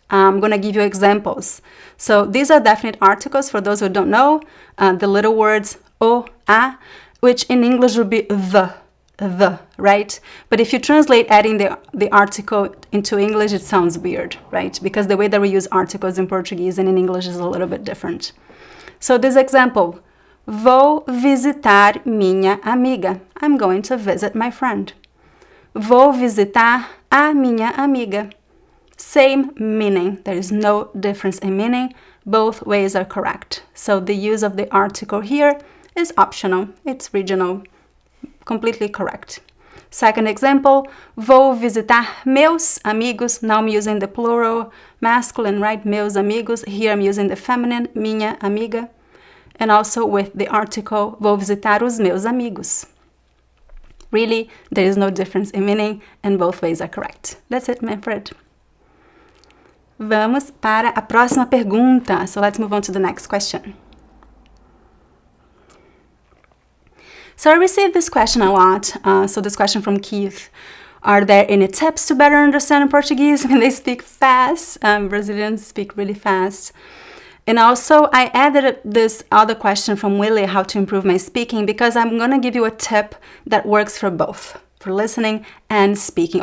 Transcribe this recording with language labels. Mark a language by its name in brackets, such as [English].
[English] I'm going to give you examples. So these are definite articles for those who don't know. The little words o, a, which in English would be the, right? But if you translate adding the article into English, it sounds weird, right? Because the way that we use articles in Portuguese and in English is a little bit different. So this example, [Portuguese] vou visitar minha amiga. [English] I'm going to visit my friend. [Portuguese] Vou visitar a minha amiga. [English] Same meaning. There is no difference in meaning. Both ways are correct. So the use of the article here is optional. It's regional. Completely correct. Second example, [Portuguese] vou visitar meus amigos. [English] Now I'm using the plural masculine, right? [Portuguese] Meus amigos. [English] Here I'm using the feminine, [Portuguese] minha amiga. [English] And also with the article, [Portuguese] vou visitar os meus amigos. [English] Really, there is no difference in meaning and both ways are correct. That's it, Manfred. [Portuguese] Vamos para a próxima pergunta. [English] So let's move on to the next question. So I received this question a lot. So this question from Keith. Are there any tips to better understand Portuguese when they speak fast? Brazilians speak really fast. And also I added this other question from Willie, how to improve my speaking, because I'm going to give you a tip that works for both, for listening and speaking.